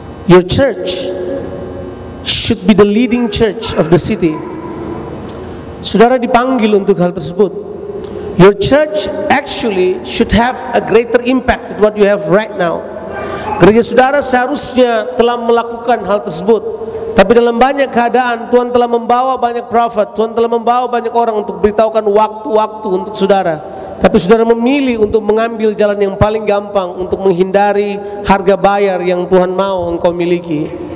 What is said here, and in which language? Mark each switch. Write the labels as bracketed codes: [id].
[en] Your church should be the leading church of the city. [id] Saudara dipanggil untuk hal tersebut. [en] Your church actually should have a greater impact than what you have right now. [id] Gereja saudara seharusnya telah melakukan hal tersebut. Tapi dalam banyak keadaan Tuhan telah membawa banyak prophet, Tuhan telah membawa banyak orang untuk beritahukan waktu-waktu untuk saudara. Tapi saudara memilih untuk mengambil jalan yang paling gampang untuk menghindari harga bayar yang Tuhan mau engkau miliki.